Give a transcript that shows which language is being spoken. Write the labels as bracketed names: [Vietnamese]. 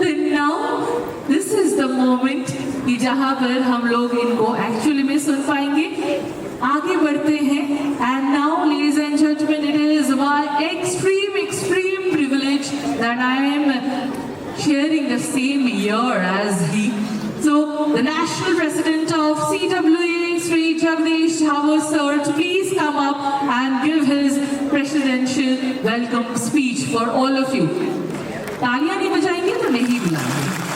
[English] now this is the moment [Hindi] कि जहां पर हम लोग इनको एक्चुअली में सुन पाएंगे। आगे बढ़ते हैं। [English] And now ladies and gentleman, it is my extreme privilege that I am sharing the same year as he. So the National President of CWA, Sri Jagdish Thakur sir, to please come up and give his presidential welcome speech for all of you. [Hindi] तालियां नहीं बजाएंगे तो नहीं बुलाएंगे।